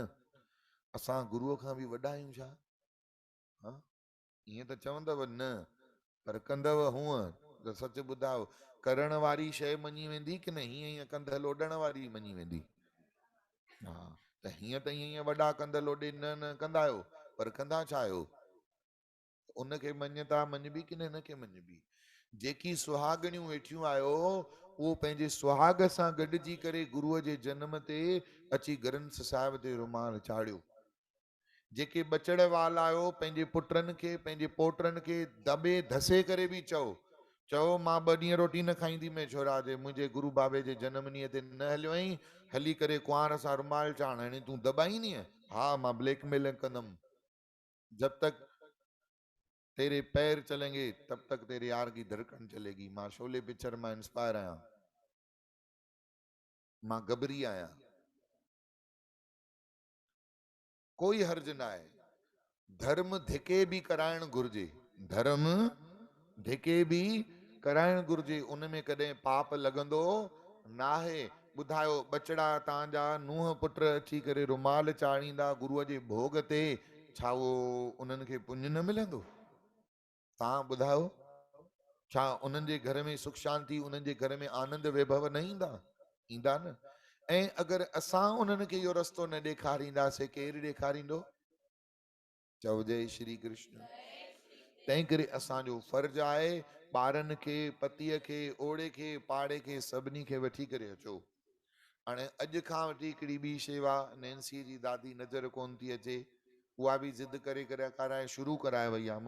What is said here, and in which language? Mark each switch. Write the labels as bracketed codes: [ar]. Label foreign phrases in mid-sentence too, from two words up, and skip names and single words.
[sd] असां गुरुअ खां बि वॾा आहियूं छा? हाँ, ईअं त चवंदव न, पर कंदव हूअं त सच ॿुधायो, करण वारी शइ मञी वेंदी कि न हीअं हीअं कंध लोॾण वारी मञी वेंदी? हा, त हीअं त ईअं वॾा कंदल ओॾे न कंदा आहियो, पर कंदा छा आहियो? उनखे मञता मञबी की न के मञबी? जेकी सुहागणियूं वेठियूं आहियो उहो पंहिंजे सुहाग सां गॾिजी करे गुरुअ जे जनम ते अची ग्रंथ साहिब ते रुमाल चाढ़ियो। जेके बचड़ वाल आहियो पंहिंजे पुटनि खे पंहिंजे पोटनि खे दॿे धसे करे बि चओ मां 2 ॾींहं रोटी न खाईंदी मैं छोरा जे मुंहिंजे गुरु बाबे जे जनम ॾींहं ते न हलियो आहीं, हली करे कुंवार सां रुमाल चाढ़, हाणे तूं दॿाईंदीअ? हा मां ब्लैकमेल कंदमि। [hi] जब तक तेरे पैर चलेंगे तब तक तेरे यार की धड़कन चलेगी। [sd] मां शोले पिक्चर मां इंस्पायर आहियां, मां गबरी आहियां। कोई हर्ज न आहे, धर्म धिके भी कराइण घुर्जे, धर्म धिके भी कराइण घुर्जे, उन में कॾहिं पाप लॻंदो नाहे। ॿुधायो बचड़ा तव्हांजा नुंहं पुट अची करे रुमाल चाढ़ींदा गुरुअ जे भोग ते, छा उहो उन्हनि खे पुञ न मिलंदो? तव्हां ॿुधायो, छा उन्हनि जे घर में सुख शांति, उन्हनि जे घर में आनंद वैभव न ईंदा? ईंदा न। ऐं अगरि असां उन्हनि खे इहो रस्तो न ॾेखारींदासीं, केरु ॾेखारींदो? चओ जय श्री कृष्ण। तंहिं करे असांजो फर्ज़ु आहे ॿारनि खे, पतीअ खे, ओड़े खे, पाड़े खे, सभिनी खे वठी करे अचो। हाणे अॼु खां वठी हिकिड़ी ॿी शेवा नैन्सी जी दादी नज़र कोन थी अचे, उहा बि ज़िद करे करे कराए शुरू कराए वई आहे।